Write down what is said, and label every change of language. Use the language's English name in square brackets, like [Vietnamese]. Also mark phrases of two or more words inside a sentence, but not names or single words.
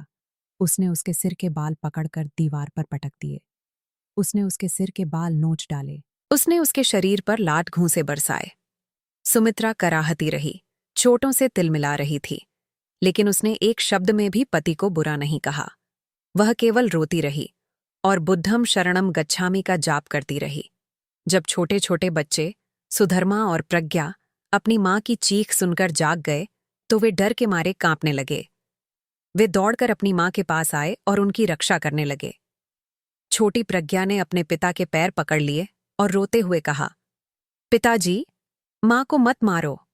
[Hindi] उसने उसके सिर के बाल पकड़कर दीवार पर पटक दिए। उसने उसके सिर के बाल नोच डाले। उसने उसके शरीर पर लात घूंसे बरसाए। सुमित्रा कराहती रही, चोटों से तिलमिला रही थी, लेकिन उसने एक शब्द में भी पति को बुरा नहीं कहा। वह केवल रोती रही और [Pali] बुद्धम शरणम गच्छामि [Hindi] का जाप करती रही। जब छोटे छोटे बच्चे सुधर्मा और प्रज्ञा अपनी मां की चीख सुनकर जाग गए, तो वे डर के मारे कांपने लगे। वे दौड़कर अपनी मां के पास आए और उनकी रक्षा करने लगे। छोटी प्रज्ञा ने अपने पिता के पैर पकड़ लिए और रोते हुए कहा, पिताजी, माँ को मत मारो।